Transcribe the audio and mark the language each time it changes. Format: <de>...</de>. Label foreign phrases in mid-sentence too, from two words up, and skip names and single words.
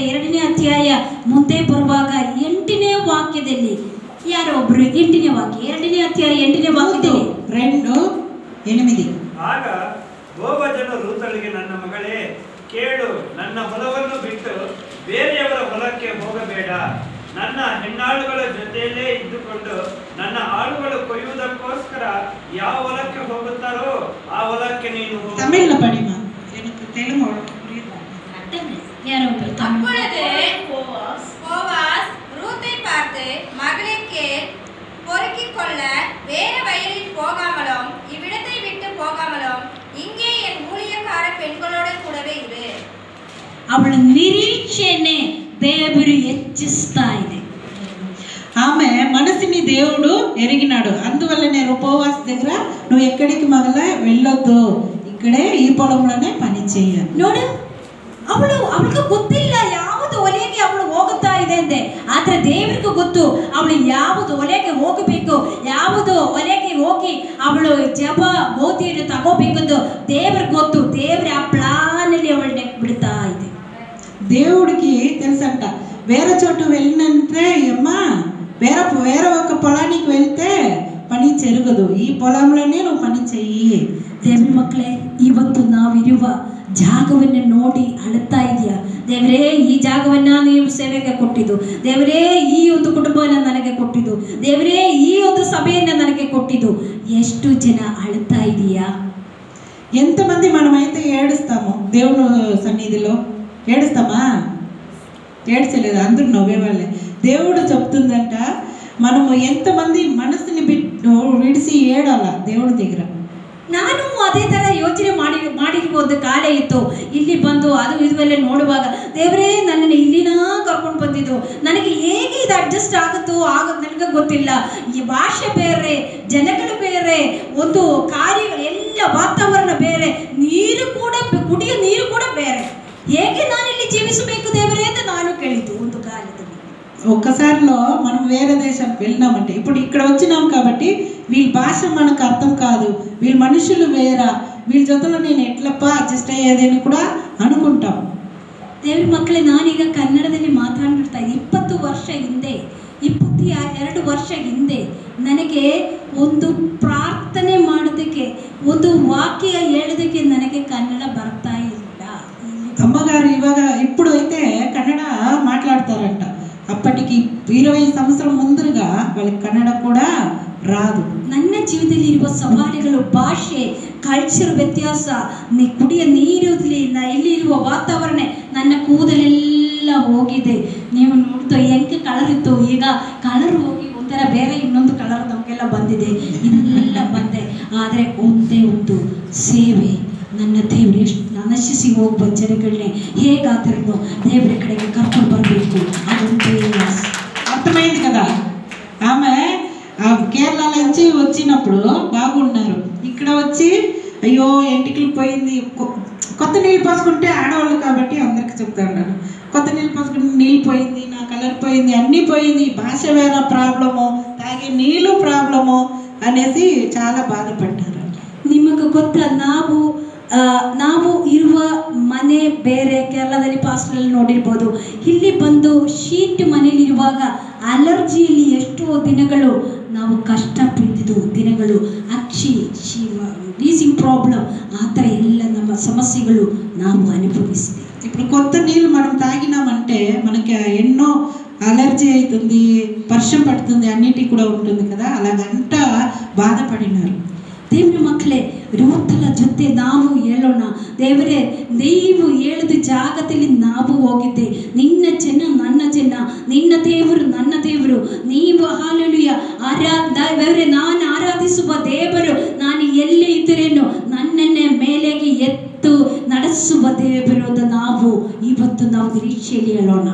<kn>ಎರಡನೇ ಅಧ್ಯಾಯ ಮುಂದೆ ಬರುವಾಗ 8ನೇ ವಾಕ್ಯದಲ್ಲಿ ಯಾರೋ ಒಬ್ರು 8ನೇ ವಾಕ್ಯ, ಎರಡನೇ ಅಧ್ಯಾಯ 8ನೇ ವಾಕ್ಯದಲ್ಲಿ 2:8. ಆಗ ಬೋವಜನು ರೂತಳಿಗೆ, ನನ್ನ ಮಗಳೇ ಕೇಳು, ನನ್ನ ಹೊಲವನ್ನು ಬಿಟ್ಟು ಬೇರೆಯವರ ಹೊಲಕ್ಕೆ ಹೋಗಬೇಡ. ನನ್ನ ಹೆಣ್ಣಾಳುಗಳ ಜೊತೆಯಲ್ಲೇ ಇದ್ದುಕೊಂಡು ನನ್ನ ಆಳುಗಳು ಕೊಯ್ಯುವುದಕ್ಕೋಸ್ಕರ ಯಾವ ಹೊಲಕ್ಕೆ ಹೋಗುತ್ತಾರೋ ಆ ಹೊಲಕ್ಕೆ ನೀನು ಹೋಗು.</kn> <ta>తమిళ్లో படிமா, எனக்கு தெலுங்கு புரியுது. அப்பொழுது போவாஸ் ரூத்தை பார்த்து, மகளே கேள், பொறுக்கிக் கொள்ள வேறு வயலில் போகாமலும் இவ்விடத்தை விட்டு போகாமலும் இங்கே என் ஊழியக்கார பெண்களோட கூடவே இரு.</ta> <kn>ಅವಳ ನಿರೀಕ್ಷೆನೆ ದೇವರು ಹೆಚ್ಚಿಸ್ತಾ ಇದೆ.</kn> <te>ఆమె మనసుని దేవుడు ఎరిగినాడు. అందువల్లనే బోవాజ్ దగ్గర నువ్వు ఎక్కడికి మగల వెళ్ళొద్దు, ఇక్కడే ఈ పొలంలోనే పని చేయాలి.</te> <kn>ನೋಡು, ಅವಳಿಗೆ ಗೊತ್ತಿಲ್ಲ ಯಾವುದು ಒಲೆಗೆ ಅವಳು ಹೋಗುತ್ತಾ ಇದೆ ಅಂತೆ. ಆದ್ರೆ ದೇವರಿಗೂ ಗೊತ್ತು ಅವಳು ಯಾವುದು ಒಲೆಗೆ ಹೋಗಬೇಕು, ಯಾವುದು ಒಲೆಗೆ ಹೋಗಿ ಅವಳು ಜಪ ಗೋಧಿಯನ್ನು ತಗೋಬೇಕಂದು ದೇವ್ರಿಗೆ ಗೊತ್ತು. ದೇವ್ರ ಆ ಪ್ಲಾನ್ ಅಲ್ಲಿ ಅವಳನ್ನ ಬಿಡ್ತಾ ಇದೆ.</kn> <te>దేవుడికి తెలుసంట, వేరే చోటు వెళ్ళినంటే అమ్మా వేరే ఒక పొలానికి వెళ్తే పని జరగదు, ఈ పొలంలోనే నువ్వు పని చెయ్యి.</te> <kn>ದೇವ್ರ ಮಕ್ಕಳೇ, ಇವತ್ತು ನಾವಿರುವ ಜಾಗವನ್ನು ನೋಡಿ ಅಳುತ್ತಾ ಇದೆಯಾ? ದೇವರೇ, ಈ ಜಾಗವನ್ನ ನೀವು ಸೇವೆಗೆ ಕೊಟ್ಟಿದ್ದು, ದೇವರೇ ಈ ಒಂದು ಕುಟುಂಬವನ್ನು ನನಗೆ ಕೊಟ್ಟಿದ್ದು, ದೇವರೇ ಈ ಒಂದು ಸಭೆಯನ್ನು ನನಗೆ ಕೊಟ್ಟಿದ್ದು. ಎಷ್ಟು ಜನ ಅಳುತ್ತಾ ಇದೆಯಾ?</kn> <te>ఎంతమంది మనమైతే ఏడుస్తాము దేవుని సన్నిధిలో? ఏడుస్తామా? ఏడ్చలేదు, అందరూ నవ్వేవాళ్ళే. దేవుడు చెప్తుందంట, మనము ఎంతమంది మనసుని విడిసి ఏడాల దేవుడి దగ్గర.</te> <kn>ನಾನು ಅದೇ ಥರ ಯೋಚನೆ ಮಾಡಿರ್ಬೋದು. ಕಾಲೇ ಇತ್ತು, ಇಲ್ಲಿ ಬಂದು ಅದು ಇದುವೆಲ್ಲ ನೋಡುವಾಗ ದೇವರೇ ನನ್ನನ್ನು ಇಲ್ಲಿನ ಕರ್ಕೊಂಡು ಬಂದಿದ್ದು, ನನಗೆ ಹೇಗೆ ಇದು ಅಡ್ಜಸ್ಟ್ ಆಗುತ್ತೋ ನನಗೆ ಗೊತ್ತಿಲ್ಲ. ಈ ಭಾಷೆ ಬೇರೆ, ಜನಗಳು ಬೇರೆ, ಒಂದು ಕಾರ್ಯಗಳು ಎಲ್ಲ ವಾತಾವರಣ ಬೇರೆ, ನೀರು ಕೂಡ ಕುಡಿಯೋ ನೀರು ಕೂಡ ಬೇರೆ. ಹೇಗೆ ನಾನಿಲ್ಲಿ ಜೀವಿಸಬೇಕು ದೇವರೇ ಅಂತ ನಾನು ಕೇಳಿದ್ದು ಒಂದು ಕಾಲದಲ್ಲಿ.</kn> <te>ఒక్కసారిలో మనం వేరే దేశానికి వెళ్ళినామంటే, ఇప్పుడు ఇక్కడ వచ్చినాం కాబట్టి వీళ్ళ భాష మనకు అర్థం కాదు, వీళ్ళ మనుషులు వేరా, వీళ్ళ జೊತೆలో నేను ఎట్లప్ప అడ్జస్ట్ అయ్యేదని కూడా అనుకుంటాం.</te> <kn>ದೇವ್ರ ಮಕ್ಕಳೇ, ನಾನೀಗ ಕನ್ನಡದಲ್ಲಿ ಮಾತನಾಡ್ತಾ 20 ವರ್ಷ ಹಿಂದೆ, 22 ವರ್ಷ ಹಿಂದೆ ನನಗೆ ಒಂದು ಪ್ರಾರ್ಥನೆ ಮಾಡೋದಕ್ಕೆ, ಒಂದು ವಾಕ್ಯ ಹೇಳೋದಕ್ಕೆ ನನಗೆ ಕನ್ನಡ ಬರ್ತಾ ಇಲ್ಲ.</kn> <te>అమ్మగారు ఇప్పుడు అయితే కన్నడ మాట్లాడతారంట. అప్పటికి 20 సంవత్సరం ముందుగా వాళ్ళకి కన్నడ కూడా రాదు.</te> <kn>ನನ್ನ ಜೀವನದಲ್ಲಿರುವ ಸವಾಲುಗಳು, ಭಾಷೆ, ಕಲ್ಚರ್ ವ್ಯತ್ಯಾಸ, ಕುಡಿಯ ನೀರು, ಇಲ್ಲಿರುವ ವಾತಾವರಣ, ನನ್ನ ಕೂದಲೆಲ್ಲ ಹೋಗಿದೆ. ನೀವು ನೋಡ್ತಾ ಹೆಂಗೆ ಕಲರ್ ಇತ್ತು, ಈಗ ಕಲರ್ ಹೋಗಿ ಒಂಥರ ಬೇರೆ ಇನ್ನೊಂದು ಕಲರ್ ನಮಗೆಲ್ಲ ಬಂದಿದೆ. ಇದೆಲ್ಲ ಬಂದೆ. ಆದರೆ ಒಂದೇ ಒಂದು ಸೇವೆ, ನನ್ನ ದೇವರು ಎಷ್ಟು ನಶಿಸಿ ಹೋಗುವ ಜನಗಳನ್ನೇ ಹೇಗಾದರೂ ದೇವರ ಕಡೆಗೆ ಕರ್ಕೊಂಡು ಬರಬೇಕು, ಅದೊಂದೇ</kn> <te>అర్థమైంది కదా. ఆమె కేరళ నుంచి వచ్చినప్పుడు బాగున్నారు, ఇక్కడ వచ్చి అయ్యో ఎంటికలు పోయింది, కొత్త నీళ్ళు పోసుకుంటే ఆడవాళ్ళు కాబట్టి అందరికి చెప్తా ఉన్నాను, కొత్త నీళ్ళు పోసుకుంటే నీళ్ళు పోయింది, నా కలర్ పోయింది, అన్నీ పోయింది, భాష వేరే ప్రాబ్లము, తాగే నీళ్ళు ప్రాబ్లము అనేసి చాలా బాధపడ్డారు.</te> <kn>ನಿಮಗೆ ಗೊತ್ತಾ, ನಾವು ಇರುವ ಮನೆ ಬೇರೆ. ಕೇರಳದಲ್ಲಿ ಪಾಸ್ಟಲ್ಲಿ ನೋಡಿರ್ಬೋದು, ಇಲ್ಲಿ ಬಂದು ಶೀಟ್ ಮನೇಲಿರುವಾಗ ಅಲರ್ಜಿಯಲ್ಲಿ ಎಷ್ಟೋ ದಿನಗಳು ನಾವು ಕಷ್ಟಪಟ್ಟಿದ್ದು ದಿನಗಳು,</kn> <en>wheezing problem,</en> <kn>ಆ ಥರ ಎಲ್ಲ ನಮ್ಮ ಸಮಸ್ಯೆಗಳು ನಾವು ಅನುಭವಿಸಿದೆ.</kn> <te>ఇప్పుడు కొత్త నీళ్ళు మనం తాగినామంటే మనకి ఎన్నో అలర్జీ అవుతుంది, వర్షం పడుతుంది, అన్నిటికీ కూడా ఉంటుంది కదా, అలాగంతా బాధపడినారు.</te> <kn>ದೇವ್ರ ಮಕ್ಕಳೇ, ರೂತಳ ಜೊತೆ ನಾವು ಹೇಳೋಣ, ದೇವರೇ ನೀವು ಹೇಳಿದ ಜಾಗದಲ್ಲಿ ನಾವು ಹೋಗಿದ್ದೆ, ನಿನ್ನ ಜನ ನನ್ನ ಜನ, ನಿನ್ನ ದೇವರು ನನ್ನ ದೇವರು, ನೀವು ಹಾಲೆಲೂಯ ದೇವರೇ, ನಾನು ಆರಾಧಿಸುವ ದೇವರು, ನಾನು ಎಲ್ಲಿ ಇದ್ದರೇನು ನನ್ನನ್ನೇ ಮೇಲೆಗೆ ಎತ್ತು ನಡೆಸುವ ದೇವರು ಅಂತ ನಾವು ಇವತ್ತು ನಾವು ನಿರೀಕ್ಷೆಯಲ್ಲಿ ಹೇಳೋಣ.</kn>